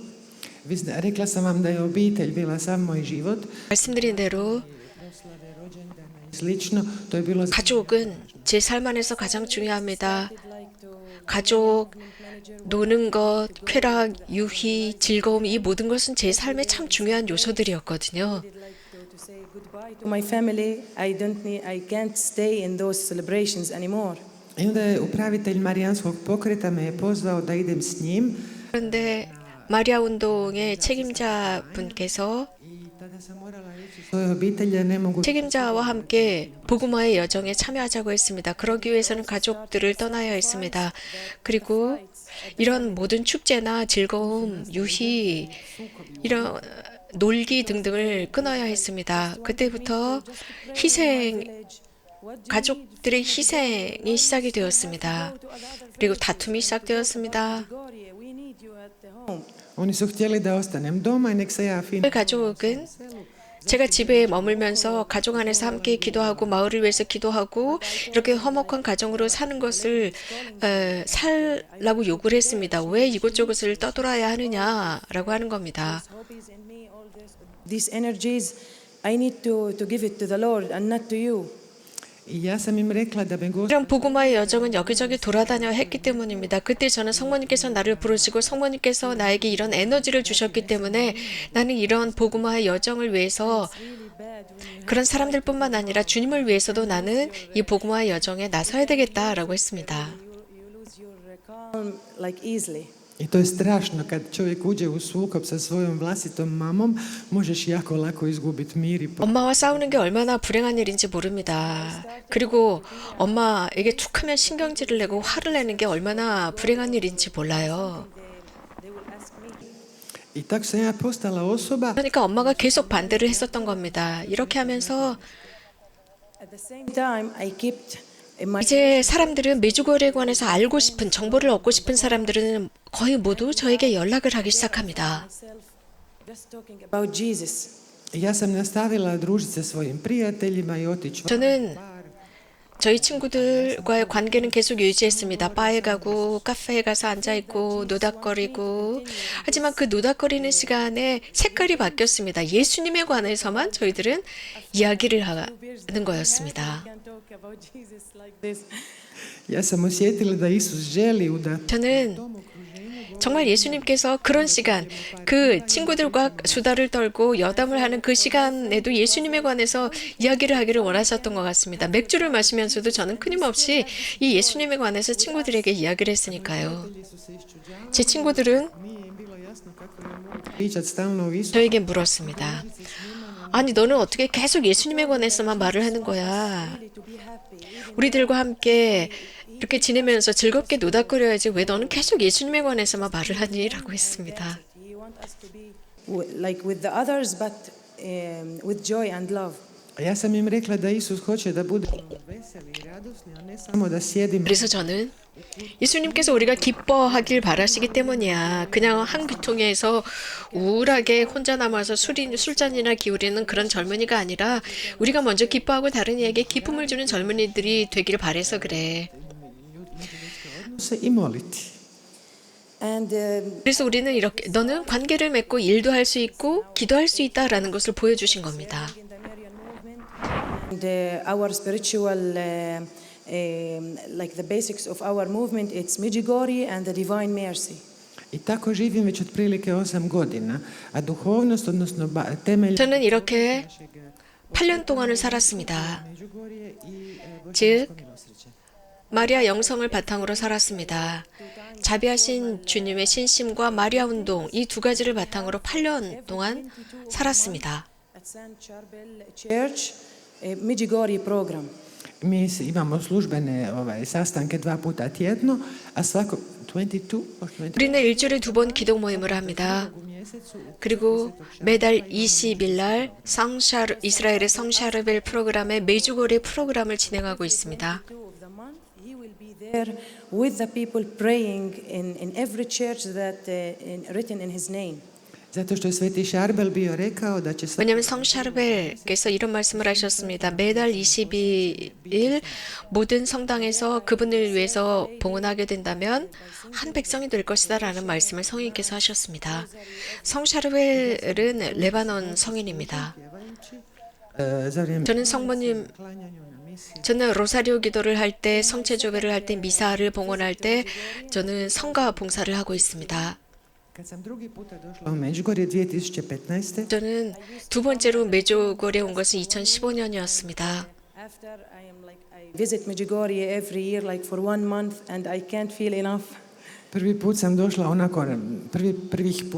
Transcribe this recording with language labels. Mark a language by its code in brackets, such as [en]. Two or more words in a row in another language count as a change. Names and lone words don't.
[hr] Rekla sam vam da je obitelj bila sav moj život. [ko] 말씀드린 대로 [hr] Slično, to je bilo [ko] 가족은 제 삶 안에서 가장 중요합니다. 가족, 노는 것, 쾌락, 유희, 즐거움 이 모든 것은 제 삶에 참 중요한 요소들이었거든요. [en] To my family, I can't stay in those celebrations anymore. [hr] I onda je upravitelj Marijanskog pokreta me je pozvao da idem s njim. [ko] 그런데 마리아 운동의 책임자분께서 [hr] Tada sam morala reći svojoj obitelji da ne mogu [ko] 책임자와 함께 복음화의 여정에 참여하자고 했습니다. 그러기 위해서는 가족들을 떠나야 했습니다. 그리고 이런 모든 축제나 즐거움, 유희, 이런 놀기 등등을 끊어야 했습니다. 그때부터 가족들의 희생이 시작이 되었습니다. 그리고 다툼이 시작되었습니다. [hr] Oni su htjeli da ostanem doma i nek se ja fino [ko] 가족은 제가 집에 머물면서 가족 안에서 함께 기도하고 마을을 위해서 기도하고 이렇게 화목한 가정으로 사는 것을 살라고 요구를 했습니다. 왜 이곳저곳을 떠돌아야 하느냐라고 하는 겁니다. [en] These energies, I need to give it to the Lord and not to you. [hr] I ja sam im rekla da me Gospod [ko] 이런 복음화의 여정은 여기저기 돌아다녀 했기 때문입니다. 그때 저는 성모님께서 나를 부르시고 성모님께서 나에게 이런 에너지를 주셨기 때문에 나는 이런 복음화의 여정을 위해서 그런 사람들뿐만 아니라 주님을 위해서도 나는 이 복음화의 여정에 나서야 되겠다라고 했습니다. [en] You lose your calm like easily. [hr] I to je strašno kad čovjek uđe u sukob sa svojom vlastitom mamom, možeš jako lako izgubiti mir i [ko] 엄마와 싸우는 게 얼마나 불행한 일인지 모릅니다. 그리고 엄마에게 툭하면 신경질을 내고 화를 내는 게 얼마나 불행한 일인지 몰라요. [hr] I tako sam ja postala osoba [ko] 그러니까 엄마가 계속 반대를 했었던 겁니다. 이렇게 하면서 [en] At the same time, I kept my [ko] 이제 사람들은 메주거리에 관해서 알고 싶은 정보를 얻고 싶은 사람들은 거의 모두 저에게 연락을 하기 시작합니다. [en] just talking about Jesus. [hr] ja sam nastavila družiti sa svojim prijateljima i otići [ko] 저는 저희 친구들과의 관계는 계속 유지했습니다. 바에 가고 카페에 가서 앉아있고 노닥거리고 하지만 그 노닥거리는 시간에 색깔이 바뀌었습니다. 예수님에 관해서만 저희들은 이야기를 하는 거였습니다. [en] Can't talk about Jesus like this. [hr] Ja sam osjetila da Isus želi da [ko] 저는 정말 예수님께서 그런 시간, 그 친구들과 수다를 떨고 여담을 하는 그 시간에도 예수님에 관해서 이야기를 하기를 원하셨던 것 같습니다. 맥주를 마시면서도 저는 끊임없이 이 예수님에 관해서 친구들에게 이야기를 했으니까요. 제 친구들은 [hr] nije im bilo jasno kako ja mogu pričati stalno o Isusu. [ko] 저에게 물었습니다. 아니, 너는 어떻게 계속 예수님에 관해서만 말을 하는 거야? 우리들과 함께 이렇게 지내면서 즐겁게 노닥거려야지 왜 너는 계속 예수님에 관해서만 말을 하니? 라고 했습니다. [en] He wants us to be like with the others, but with joy and love. [hr] Ja sam im rekla da Isus hoće da budemo veseli i radosni, a ne samo da sjedimo. [ko] 그래서 저는 예수님께서 우리가 기뻐하길 바라시기 때문이야. 그냥 한 귀퉁이에서 우울하게 혼자 남아서 술잔이나 기울이는 그런 젊은이가 아니라 우리가 먼저 기뻐하고 다른 이에게 기쁨을 주는 젊은이들이 되기를 바래서 그래. [hr] odnose i moliti. [en] And [ko] 그래서 우리는 이렇게 너는 관계를 맺고 일도 할 수 있고 기도할 수 있다라는 것을 보여주신 겁니다. [en] in the Marian movement, and our spiritual, like the basics of our movement, it's Medjugorje and the Divine Mercy. [hr] I tako živim već otprilike 8 godina, a duhovnost, odnosno temelj [ko] 저는 이렇게 8년 동안을 살았습니다. [hr] Međugorje i [ko] 즉 마리아 영성을 바탕으로 살았습니다. 자비하신 주님의 신심과 마리아 운동 이 두 가지를 바탕으로 8년 동안 살았습니다. [en] At San Charbel Church, Medjugorje program. [hr] mi imamo službene sastanke 2 puta tjedno, a svako 22 [ko] 우리는 일주일에 2번 기도 모임을 합니다. 그리고 매달 20일 날 이스라엘의 성샤르벨 프로그램의 메주거리 프로그램을 진행하고 있습니다. [en] Of the month, he will be there with the people praying in every church that written in his name. [hr] Zato što je Sveti Šarbel bio rekao da će [ko] 왜냐하면 성 샤르벨께서 이런 말씀을 하셨습니다. 매달 22일 모든 성당에서 그분을 위해서 봉헌하게 된다면 한 백성이 될 것이다라는 말씀을 성인께서 하셨습니다. 성 샤르벨은 레바논 성인입니다. [hr] za vrijeme [ko] 저는 성모님, [hr] klanjanju na misiji [ko] 저는 로사리오 기도를 할 때, 성체조배를 할 때, 미사를 봉헌할 때 저는 성가 봉사를 하고 있습니다. [hr] kad sam drugi puta došla u Međugorje 2015. [ko] 저는 두 번째로 메조골에 온 것은 2015년이었습니다. [en] After I visit Medjugorje every year like for 1 month and I can't feel enough. [hr] Prvi put sam došla onako prvih put,